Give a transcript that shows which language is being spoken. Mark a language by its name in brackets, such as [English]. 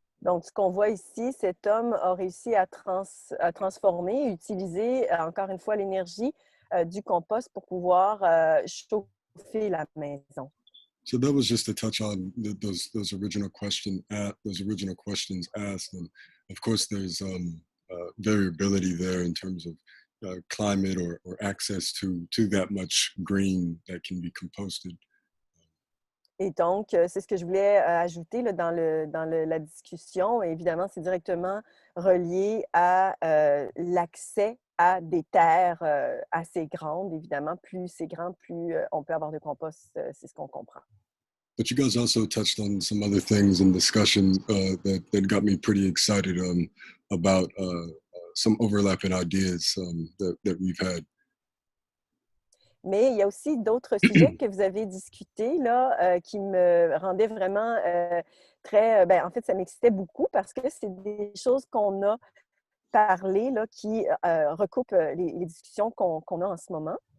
[French] Donc, ce qu'on voit ici, cet homme a réussi à transformer, utiliser encore une fois l'énergie du compost pour pouvoir chauffer la maison. [English] So that was just to touch on those original questions asked, and of course there's variability there in terms of climate or access to that much green that can be composted. [French] Et donc, c'est ce que je voulais ajouter là, dans la discussion. Et évidemment, c'est directement relié à l'accès à des terres assez grandes. Évidemment, plus c'est grand, plus on peut avoir de compost. C'est ce qu'on comprend. [English] But you guys also touched on some other things in discussion that got me pretty excited about some overlapping ideas that we've had. [French] Mais il y a aussi d'autres sujets que vous avez discutés là, qui me rendaient vraiment très... en fait, ça m'excitait beaucoup parce que c'est des choses qu'on a parlé là, qui recoupent les discussions qu'on a en ce moment.